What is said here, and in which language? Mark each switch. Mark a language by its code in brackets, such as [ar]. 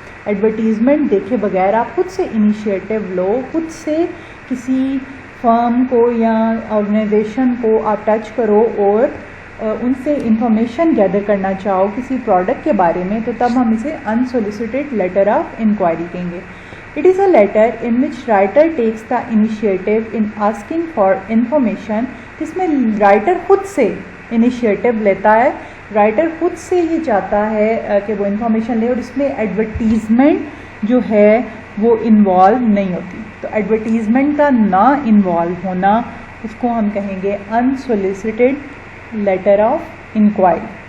[ur] Advertisement دیکھے بغیر آپ خود سے انیشیٹو لو، خود سے کسی فرم کو یا آرگنائزیشن کو آپ ٹچ کرو اور ان سے انفارمیشن گیدر کرنا چاہو کسی پروڈکٹ کے بارے میں، تو تب ہم اسے انسولیسیٹڈ لیٹر آف انکوائری کہیں گے. [en] It is a letter in which writer takes the initiative in asking for information. [ur] جس میں رائٹر خود سے انیشیٹو لیتا ہے، رائٹر خود سے یہ چاہتا ہے کہ وہ انفارمیشن لے، اور اس میں ایڈورٹیزمنٹ جو ہے وہ انوالو نہیں ہوتی. تو ایڈورٹیزمنٹ کا نہ انوالو ہونا، اس کو ہم کہیں گے انسولیسیٹڈ لیٹر آف انکوائری.